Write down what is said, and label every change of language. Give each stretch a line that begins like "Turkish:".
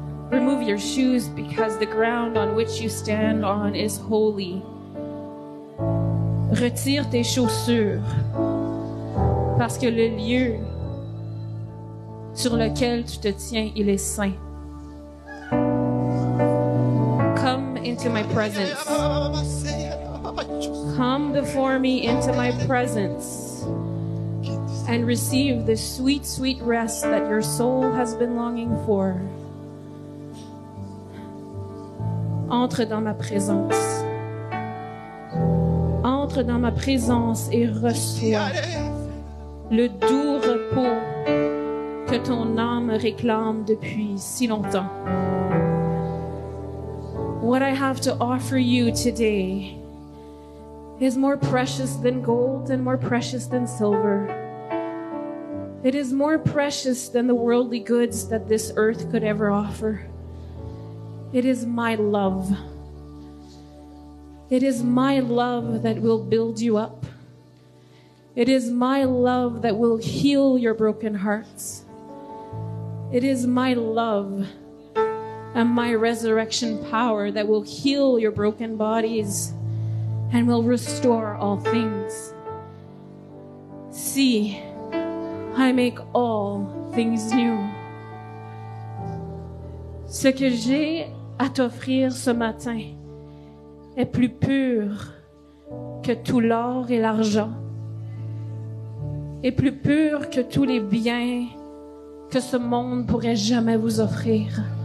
English: Remove your shoes because the ground on which you stand on is holy.
French: Retire tes chaussures parce que le lieu sur lequel tu te tiens, il est saint.
English: Come into my presence. Come before me into my presence and receive the sweet, sweet rest that your soul has been longing for.
French: Entre dans ma présence. Entre entre dans ma présence et reçois le doux repos que ton âme réclame depuis si longtemps.
English: What I have to offer you today is more precious than gold and more precious than silver. It is more precious than the worldly goods that this earth could ever offer. It is my love. It is my love that will build you up. It is my love that will heal your broken hearts. It is my love and my resurrection power that will heal your broken bodies and will restore all things. See, I make all things new.
French: Ce que j'ai à t'offrir ce matin est plus pur que tout l'or et l'argent, est plus pur que tous les biens que ce monde pourrait jamais vous offrir.